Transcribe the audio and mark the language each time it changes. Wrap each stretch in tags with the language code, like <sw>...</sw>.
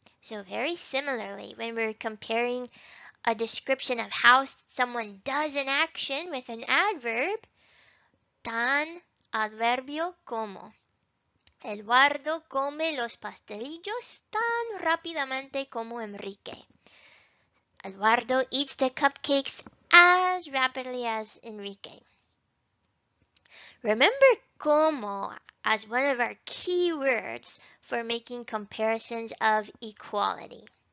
<en>So very similarly, when we're comparing a description of how someone does an action with an adverb,</en> <es>tan, adverbio como. Eduardo come los pastelillos tan rápidamente como Enrique.</es> <en>Eduardo eats the cupcakes as rapidly as Enrique. Remember como as one of our key words for making comparisons of equality.</en>